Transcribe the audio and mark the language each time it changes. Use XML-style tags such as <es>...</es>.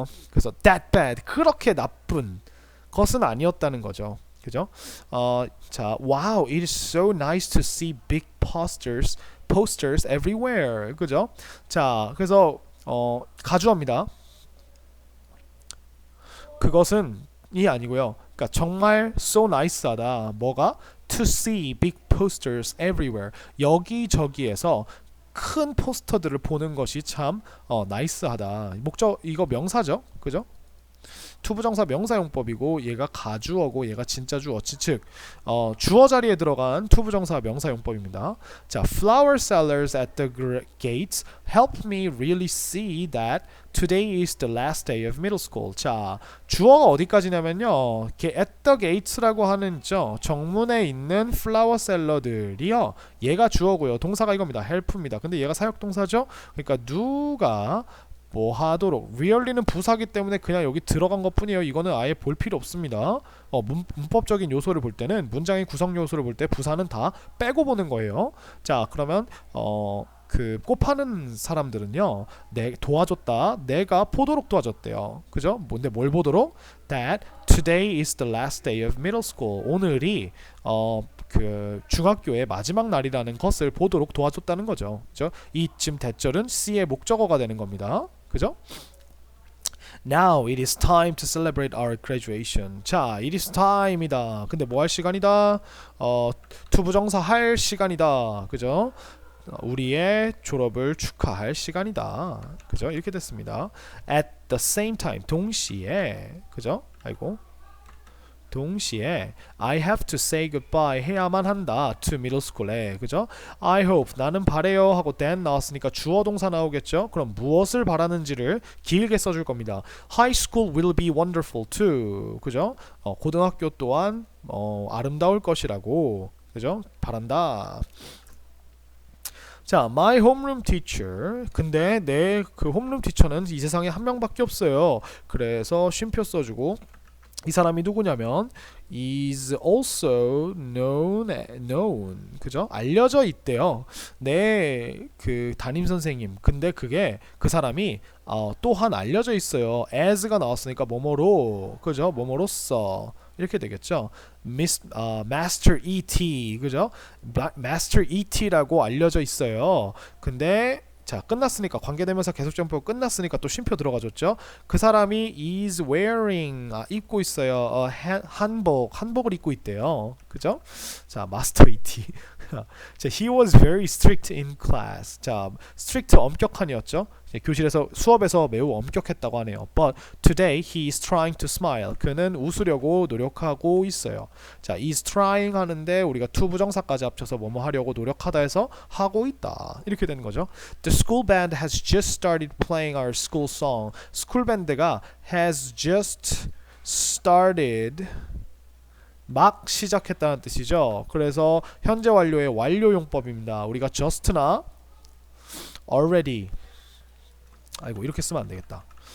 <ko>그래서 that bad, 그렇게 나쁜 것은 아니었다는 거죠. 그죠?</ko> <en>자, wow, it is so nice to see big posters everywhere.</en> <ko>그죠? 자, 그래서 가주어입니다. 그것은 이 아니고요. 그러니까 정말 so nice하다. 뭐가?</ko> <en>To see big posters everywhere.</en> <ko>여기저기에서 큰 포스터들을 보는 것이 참 나이스하다. 목적 이거 명사죠. 그죠? 투부정사 명사용법이고 얘가 가주어고 얘가 진짜 주어. 즉 주어 자리에 들어간 투부정사 명사용법입니다.</ko> <en>자, flower sellers at the gates helped me really see that today is the last day of middle school.</en> <ko>자, 주어가 어디까지냐면요. at the gates라고 하는 정문에 있는 flower seller들이요. 얘가 주어고요. 동사가 이겁니다. help입니다. 근데 얘가 사역동사죠. 그러니까 누가 뭐 하도록, really는 부사기 때문에 그냥 여기 들어간 것 뿐이에요. 이거는 아예 볼 필요 없습니다. 문법적인 요소를 볼 때는, 문장의 구성 요소를 볼 때 부사는 다 빼고 보는 거예요. 자, 그러면 그 꽃파는 사람들은요, 도와줬다, 내가 보도록 도와줬대요. 그죠? 뭔데 뭘 보도록?</ko> <en>That today is the last day of middle school.</en> <ko>오늘이 그 중학교의 마지막 날이라는 것을 보도록 도와줬다는 거죠. 그죠? 이쯤 대절은 C의 목적어가 되는 겁니다. 그죠?</ko> <en>Now it is time to celebrate our graduation. 자, it is time이다.</en> <ko>근데 뭐 할 시간이다? 투부정사 할 시간이다. 그죠? 우리의 졸업을 축하할 시간이다. 그죠? 이렇게 됐습니다.</ko> <en>At the same time,</en> <ko>동시에, 그죠? 아이고, 동시에</ko> <en>I have to say goodbye</en> <ko>해야만 한다</ko> <en>to middle school에.</en> <ko>그죠?</ko> <en>I hope,</en> <ko>나는 바래요 하고 then 나왔으니까 주어 동사 나오겠죠? 그럼 무엇을 바라는지를 길게 써줄 겁니다.</ko> <en>High school will be wonderful too.</en> <ko>그죠? 고등학교 또한 아름다울 것이라고, 그죠? 바란다. 자,</ko> <en>my homeroom teacher.</en> <ko>근데 내 그 홈룸 티처는 이 세상에 한 명밖에 없어요. 그래서 쉼표 써주고, 이 사람이 누구냐면</ko> <en>is also known.</en> <ko>그죠? 알려져 있대요. 내 그 담임 선생님. 근데 그게 그 사람이 또한 알려져 있어요. as가 나왔으니까 뭐뭐로, 그죠? 뭐뭐로써 이렇게 되겠죠. Master E.T. 그죠? Master E.T.라고 알려져 있어요. 근데 자, 끝났으니까 관계대명사 계속점포 끝났으니까 또 쉼표 들어가줬죠. 그 사람이</ko> <en>is wearing,</en> <ko>입고 있어요. 한복을 입고 있대요. 그죠? 자, Master E.T.</ko> <en>자, he was very strict in class.</en> <ko>자, strict 엄격한이었죠. 교실에서 수업에서 매우 엄격했다고 하네요.</ko> <en>But today he is trying to smile.</en> <ko>그는 웃으려고 노력하고 있어요. 자, is trying 하는데 우리가 to 부정사까지 합쳐서 뭐뭐 하려고 노력하다 해서 하고 있다. 이렇게 되는 거죠.</ko> <en>The school band has just started playing our school song.</en> <ko>스쿨 밴드가</ko> <en>has just started</en> <ko>막 시작했다는 뜻이죠. 그래서 현재 완료의 완료용법입니다. 우리가 just나 already, 아이고 이렇게 쓰면 안 되겠다.</ko>